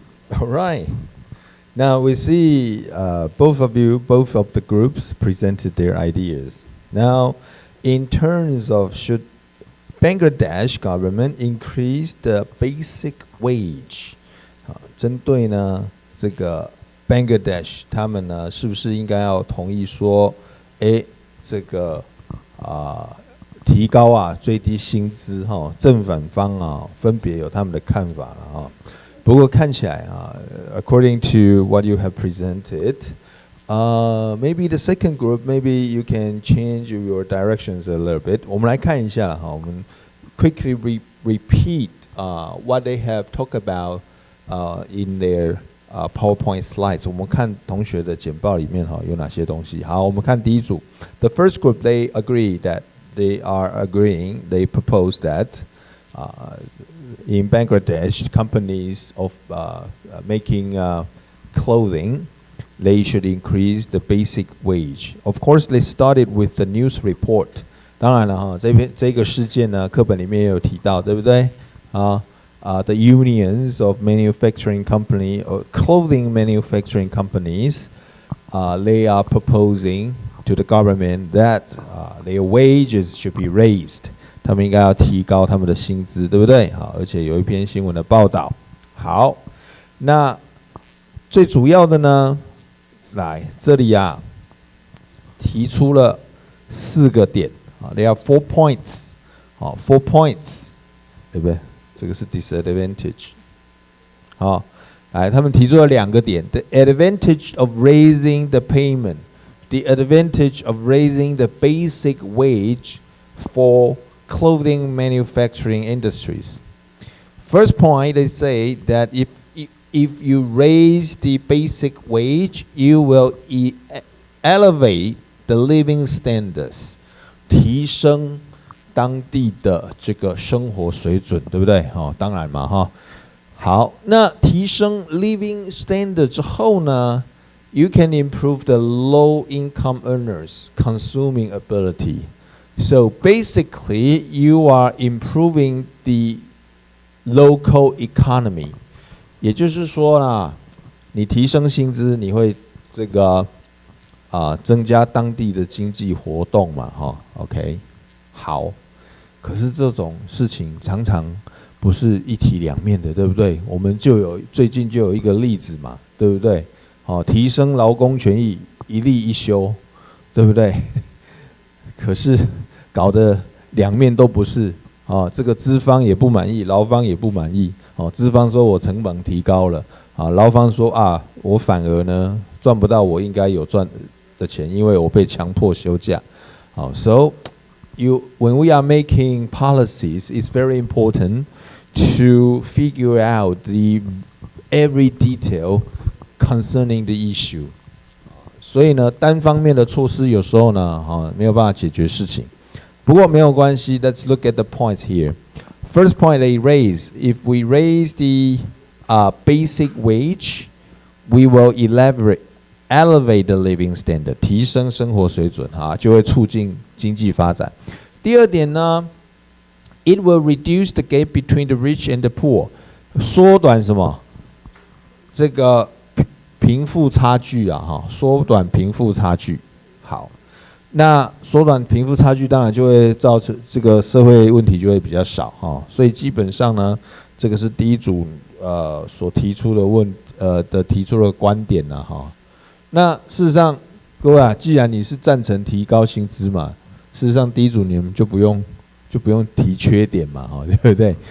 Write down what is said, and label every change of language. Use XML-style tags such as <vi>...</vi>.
<en>All right. Now we see both of the groups presented their ideas. Now, in terms of should Bangladesh government increase the basic wage？</en> <zh>针对呢这个 Bangladesh 他们呢是不是应该要同意说，这个提高最低薪资正反方分别有他们的看法了不过看起来</zh> <en>according to what you have presented, maybe the second group, maybe you can change your directions a little bit.</en> <zh>我们来看一下我们</zh> <en>quickly repeat what they have talked about in their PowerPoint slides.</en> <zh>我们看同学的简报里面有哪些东西。好，我们看第一组。</zh> <en>The first group, they agree that they propose that in Bangladesh, companies of making clothing, they should increase the basic wage. Of course, they started with the news report.</en> <zh>当然了这个事件呢，课本里面也有提到，对不对？</zh> <en>The unions of manufacturing company or clothing manufacturing companies, they are proposing to the government that their wages should be raised.</en> <zh>他们应该要提高他们的薪资，对不对？好，而且有一篇新闻的报道。好，那最主要的呢，来这里提出了4个点</zh> <en>they have 4 points 4 points，</en> <zh>对不对？这个是 disadvantage。好，来，他们提出了2个点</zh> <en>：the advantage of raising the payment, the advantage of raising the basic wage for clothing manufacturing industries. First point, they say that if you raise the basic wage, you will elevate the living standards.</en> <zh>提升当地的这个生活水准，对不对？当然嘛，好，那提升</zh> <en>living standard</en> <zh>之后呢</zh> <en>，you can improve the low income earners consuming ability. So basically, you are improving the local economy.</en> <zh>也就是说啦，你提升薪资，你会这个增加当地的经济活动嘛，OK， 好。可是这种事情常常不是一体两面的，对不对？我们最近就有一个例子嘛，对不对？提升劳工权益一例一休，对不对？可是搞得两面都不是，这个资方也不满意，劳方也不满意。资方说我成本提高了，劳方说我反而呢赚不到我应该有赚的钱，因为我被强迫休假。</zh> <en>So when we are making policies, it's very important to figure out every detail concerning the issue.</en> <zh>所以呢，单方面的措施有时候呢，没有办法解决事情。不過沒有關係</zh> <en>Let's look at the points here. First point they raise, if we raise the basic wage, we will elevate the living standard,</en> <zh>提升生活水准就会促进经济发展。第二点呢</zh> <en>，it will reduce the gap between the rich and the poor,</en> <zh>缩短什么？这个贫富差距缩短贫富差距。好。那缩短贫富差距，当然就会造成这个社会问题就会比较少所以基本上呢，这个是第一组所提出的提出的观点那事实上，各位既然你是赞成提高薪资嘛，事实上第一组你们就不用提缺点嘛对不对？</zh>